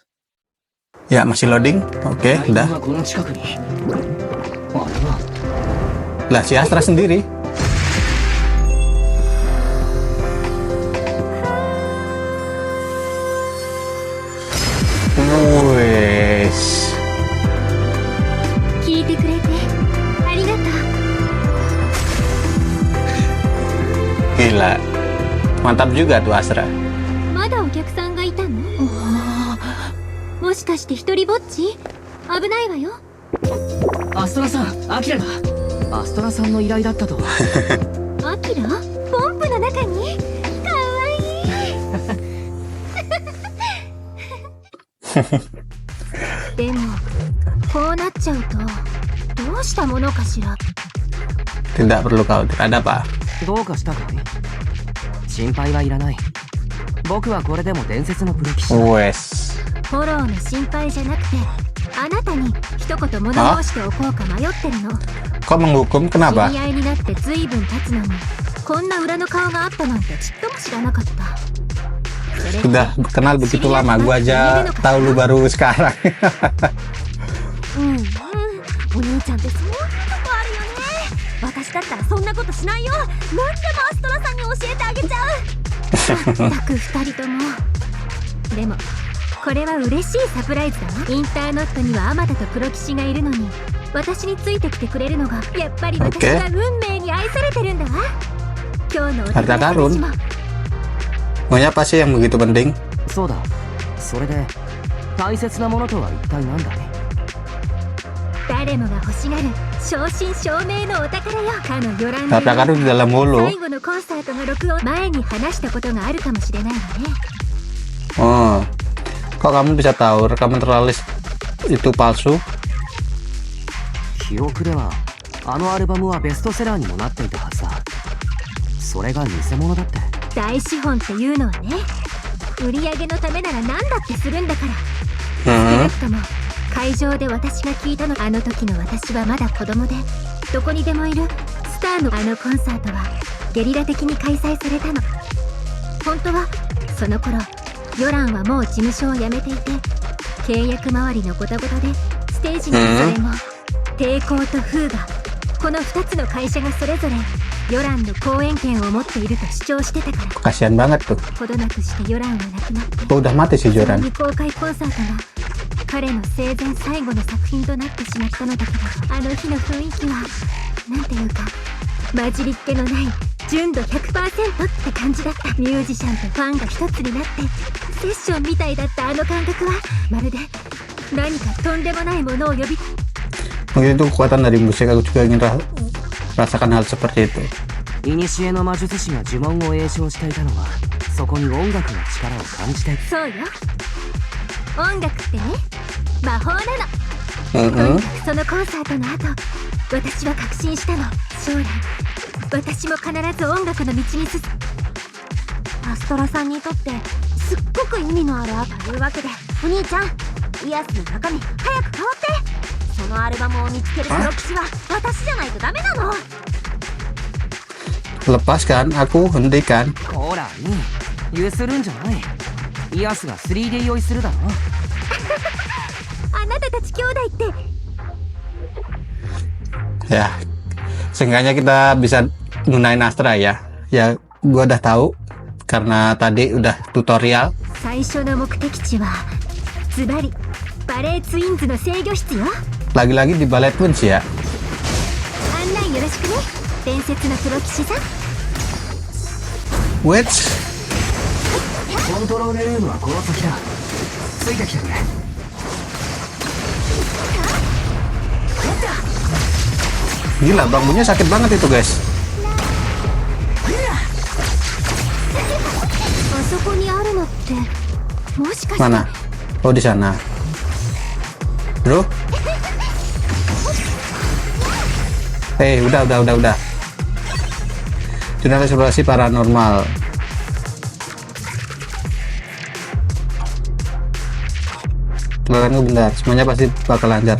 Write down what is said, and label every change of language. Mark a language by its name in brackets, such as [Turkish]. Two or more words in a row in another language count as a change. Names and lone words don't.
[Indonesian] Ya, masih loading. Oke, udah. Lah, si Astra sendiri. Wes. [Japanese] 聞いてくれてありがとう。 [Indonesian] Gila. Mantap juga tuh Astra. [Japanese] まだお客さんがいたの？もしかして一人ぼっち？危ないわよ。アストラさん、アキラだ。アストラさんの依頼だったと。アキラ？ポンプの中に？かわいい。でもこうなっちゃうとどうしたものかしら。 [Indonesian] Tidak perlu khawatir. Ada apa? [Japanese] どうかしたかい？心配はいらない。僕はこれでも伝説のプロ棋士だ。 [Indonesian] Wes. [Japanese] フォローの心配じゃなくて、あなたに一言物申しておこうか迷ってるの。 [Indonesian] Kok menghukum? Kenapa? [Japanese] 知り合いになって随分経つのに、こんな裏の顔があったなんてちっとも知らなかった。 [Indonesian] udah kenal begitu lama, gua aja tahu lu baru sekarang. [Japanese] お兄ちゃんってそんなとこあるよね。私だったらそんなことしないよ。何でもアストラさんに教えてあげちゃう。たく2人とも。でもこれは嬉しいサプライズだわ。インターノットにはアマタとプロ騎士がいるのに、私についてきてくれるのがやっぱり私が運命に愛されてるんだわ。今日のお友達たちも。 [Indonesian] Maunya apa sih yang begitu penting? [Japanese] そうだ。それで大切なものとは一体何だい？誰もが欲しがる正真正銘のお宝よ。かのヨラン [Indonesian] Harta karun di dalam mulu. [Japanese] 最後のコンサートの録音前に話したことがあるかもしれないわね。 [Indonesian] Oh, kok kamu bisa tahu rekaman terlalis itu palsu? [Japanese] 記憶ではあのアルバムはベストセラーにもなっていたはずだ。それが偽物だって。大資本っていうのはね、売り上げのためなら何だってするんだから。少なくとも会場で私が聞いたの、あの時の私はまだ子供で、どこにでもいるスターのあのコンサートはゲリラ的に開催されたの。本当はその頃ヨランはもう事務所を辞めていて、契約周りのごたごたでステージにはそれも抵抗とフーガ、この2つの会社がそれぞれヨランの公演権を持っていると主張してたから。 [Indonesian] Kasihan banget tuh. [Japanese] ほどなくしてヨランは亡くなって、 [Indonesian] Oh, udah mati si [Japanese] その Joran. 未公開コンサートが彼の生前最後の作品となってしまったのだけど、あの日の雰囲気はなんていうか混じりっ気のない純度 100% って感じだった。ミュージシャンとファンが一つになってセッションみたいだった。あの感覚はまるで何かとんでもないものを呼び、 [Indonesian] Mungkin itu kekuatan dari musik, aku juga ingin rasakan hal seperti itu. [Japanese] 古の魔術師が呪文を詠唱していたのは、そこに音楽の力を感じている。そうよ、音楽ってね、魔法なの。とにかくそのコンサートの後、私は確信したの。将来私も必ず音楽の道に進む。アストラさんにとってすっごく意味のあるというわけで、お兄ちゃん、イヤスの中身早く変わって。そのアルバムを見つけるプロ騎士は私じゃないとダメなの。 [Indonesian] Lepaskan, aku hentikan. [Japanese] ほら、いい。ゆするんじゃない。イヤスが 3D 用意するだろ。あなたたち兄弟って。 [Indonesian] Ya, seenggaknya kita bisa gunain Astra ya. Ya, gua udah tahu karena tadi udah tutorial. [Japanese] 最初の目的地はズバリバレーツインズの制御室よ。 [Indonesian] Lagi-lagi di Ballet Twins ya. [Japanese] 案内よろしくね、伝説のプロ騎士さん。 [Indonesian] Wait. [Japanese] コントロールルームはこの先だ。ついてきてくれ。 [Indonesian] Gila, bambunya sakit banget itu, guys. あそこにあるのってもしかして。 Mana? Oh, di sana. Bro. Udah. Jurnal eksplorasi paranormal. Tebakanku bentar, semuanya pasti bakal lancar.